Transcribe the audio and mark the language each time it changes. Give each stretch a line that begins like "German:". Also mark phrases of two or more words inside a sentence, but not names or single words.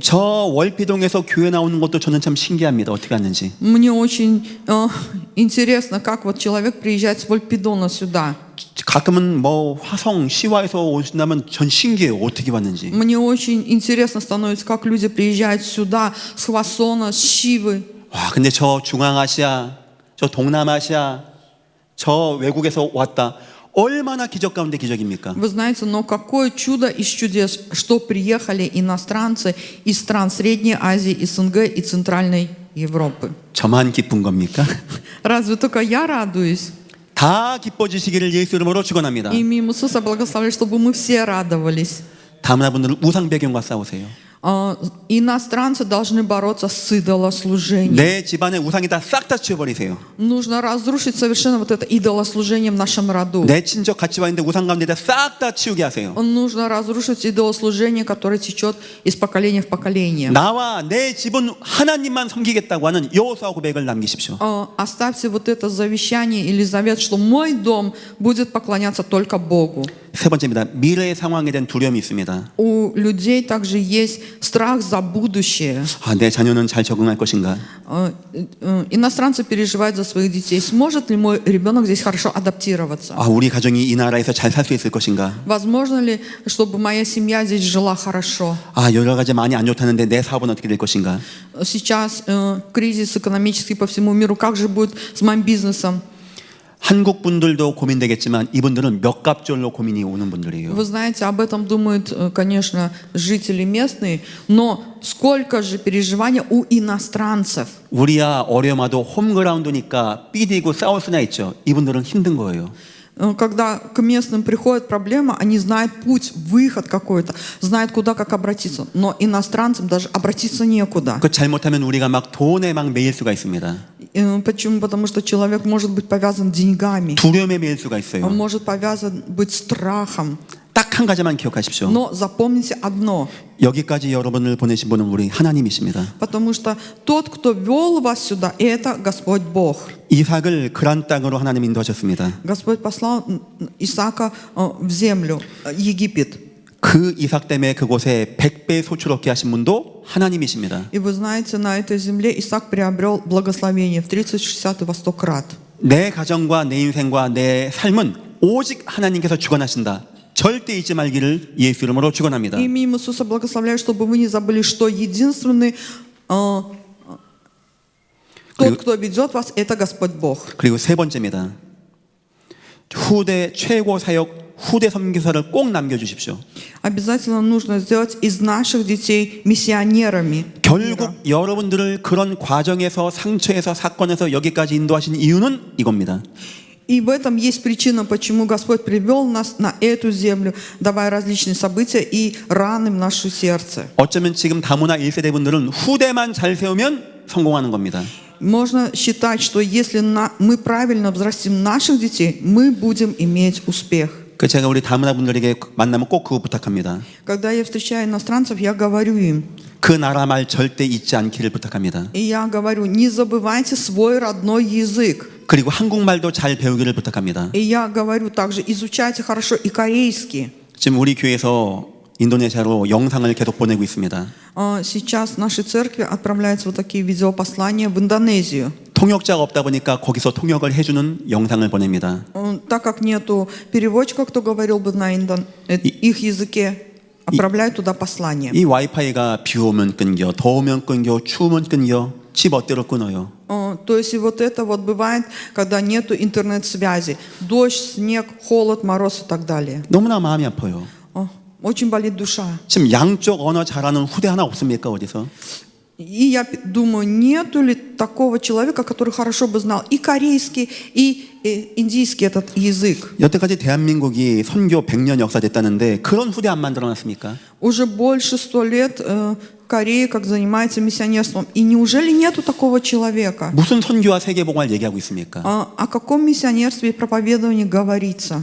Korean: 저 월피동에서 교회 나오는 것도 저는 참 신기합니다. 어떻게 하는지.
Russian: Мне очень интересно, как вот человек приезжает с Вольпидона сюда.
Korean: 가끔은 뭐 화성, 시와에서 오신다면 전 신기해요. 어떻게 왔는지.
Russian: Мне очень интересно становится, как люди приезжают сюда с Хвасона, с Шивы.
Korean: 와, 근데 저 중앙아시아, 저 동남아시아, 저 외국에서 왔다. 얼마나 기적 가운데 기적입니까?
Russian: Вы знаете, но какое чудо из чудес, что приехали иностранцы из стран Средней Азии, СНГ и Центральной Европы.
Korean: 저만 기쁜 겁니까?
Russian: Разве только я радуюсь?
Korean: 다 기뻐지시기를 예수 이름으로 축원합니다.
Russian: Имя Иисуса благословляет, чтобы мы все радовались.
Korean: 다문화분들은 우상 배경과 싸우세요.
Russian: Иностранцы должны бороться с идолослужением.
Korean: 내 집안의 우상이 다 싹 다 치워버리세요.
Russian: Нужно разрушить совершенно вот это идолослужение в нашем роду.
Korean: 내 친척 같이 와 있는데 우상 가운데 다 싹 다 치우게 하세요.
Russian: Нужно разрушить идолослужение, которое течет из поколения в поколение.
Korean: 나와 내 집은 하나님만 섬기겠다고 하는 여호수아 고백을 남기십시오.
Russian: Оставьте вот это завещание или завет, что мой дом будет поклоняться только Богу.
Korean: 세 번째입니다. 미래의 상황에 대한 두려움이 있습니다.
Russian: У людей также есть страх за будущее.
Korean: 내 자녀는 잘 적응할 것인가?
Russian: Иностранцы переживают за своих детей. Сможет ли мой ребенок здесь хорошо адаптироваться?
Korean: 우리 가정이 이 на라에서 잘 살 수 있을 것인가?
Russian: Возможно ли, чтобы моя семья здесь жила хорошо?
Korean: 여러 가지 많이 안 좋다는데 내 사업은 어떻게 될 것인가?
Russian: Сейчас кризис экономический по всему миру. Как же будет с моим бизнесом?
Korean: 한국 분들도 고민되겠지만 이분들은 몇 갑절로 고민이 오는 분들이에요.
Russian: Вы знаете, об этом думают, конечно, жители местные, но сколько же переживаний у иностранцев.
Korean: 우리야 어려마도 홈그라운드니까 삐디고 싸울 수나 있죠. 이분들은 힘든 거예요.
Russian: Когда к местным приходит проблема, они знают путь, выход какой-то, знают, куда как обратиться. Но иностранцам даже обратиться некуда.
Korean: 그 잘못하면 우리가 막 돈에 막 매일 수가 있습니다.
Russian: Почему? Потому что человек может быть повязан деньгами.
Korean: 두려움에 매일 수가
Russian: Он
Korean: 있어요.
Russian: может повязан быть страхом.
Korean: 딱 한 가지만 기억하십시오.
Russian: Но запомните одно.
Korean: 여기까지 여러분을 보내신 분은 우리 하나님이십니다.
Russian: Потому что тот, кто вел вас сюда, это Господь Бог.
Korean: 이삭을 그란 땅으로 하나님 인도하셨습니다.
Russian: Господь послал Исаака в землю, Египет.
Korean: 그 이삭 때문에 그곳에 100배 소출 얻게 하신 분도 하나님이십니다.
Russian: И вы знаете, на этой земле Исаак приобрел благословение в 30, 60 и во 100 крат.
Korean: 내 가정과 내 인생과 내 삶은 오직 하나님께서 주관하신다. 절대 잊지 말기를 예수 이름으로 축원합니다.
Russian: Именем Иисуса благословляю, чтобы вы не забыли, что единственный тот, кто ведет вас, это Господь Бог.
Korean: 그리고 세 번째입니다. 후대 최고 사역 후대 선교사를 꼭 남겨주십시오.
Russian: Обязательно нужно сделать из наших детей миссионерами.
Korean: 결국 여러분들을 그런 과정에서 상처에서 사건에서 여기까지 인도하신 이유는 이겁니다.
Russian: И в этом есть причина, почему Господь привел нас на эту землю, давая различные события и раны в наше сердце.
Korean: 어쩌면 지금 다문화 1세대 분들은 후대만 잘 세우면 성공하는 겁니다.
Russian: Можно считать, что если мы правильно взрастим наших детей, мы будем иметь успех.
Korean: 그 제가 우리 다문화 분들에게 만나면 꼭 그거 부탁합니다.
Russian: Когда я встречаю иностранцев, я говорю им,
Korean: 그 나라 말 절대 잊지 않기를 부탁합니다.
Russian: и я говорю, не забывайте свой родной язык.
Korean: 그리고 한국말도 잘 배우기를 부탁합니다.
Russian: И я говорю также, изучайте хорошо и корейский.
Korean: 지금 우리 교회에서 인도네시아로 영상을 계속 보내고 있습니다.
Russian: Сейчас в нашей церкви отправляются вот такие видеопослания в Индонезию.
Korean: 통역자가 없다 보니까 거기서 통역을 해주는 영상을 보냅니다.
Russian: Так как нету переводчика, кто говорил бы на их языке, отправляют туда послание.
Korean: 이 와이파이가 비 오면 끊겨, 더우면 끊겨, 추우면 끊겨, 집 멋대로 끊어요.
Russian: То есть и вот это вот бывает, когда нету интернет-связи. Дождь, снег, холод, мороз и так далее.
Korean: 너무나 마음이 아파요.
Russian: Очень болит душа.
Korean: 지금 양쪽 언어 잘하는 후대 하나 없습니까 어디서?
Russian: И я думаю, нету ли такого человека, который хорошо бы знал и корейский, и индийский этот язык.
Korean: 여태까지 대한민국이 선교 100년 역사 됐다는데 그런 후대 안 만들어놨습니까?
Russian: Уже больше 100 лет Корея как занимается миссионерством. И неужели нету такого человека?
Korean: 무슨 선교와 세계복음을 얘기하고 있습니까?
Russian: О каком миссионерстве и проповедовании говорится?